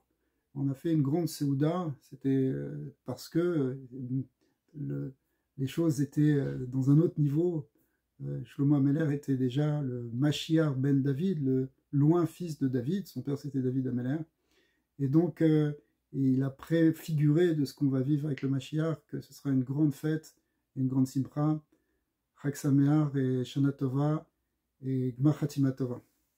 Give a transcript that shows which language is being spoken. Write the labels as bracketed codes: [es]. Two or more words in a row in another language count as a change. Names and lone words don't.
[fr] On a fait une grande Seouda, c'était parce que les choses étaient dans un autre niveau. Shlomo Ameler était déjà le [he] משיח בן דוד, [fr] le loin fils de David, son père c'était David Ameler. Et donc, il a préfiguré de ce qu'on va vivre avec le Mashiach, que ce sera une grande fête, une grande simcha, [he] חג שמח [fr] et [he] שנה טובה [fr] et [he] גמר חתימה טובה.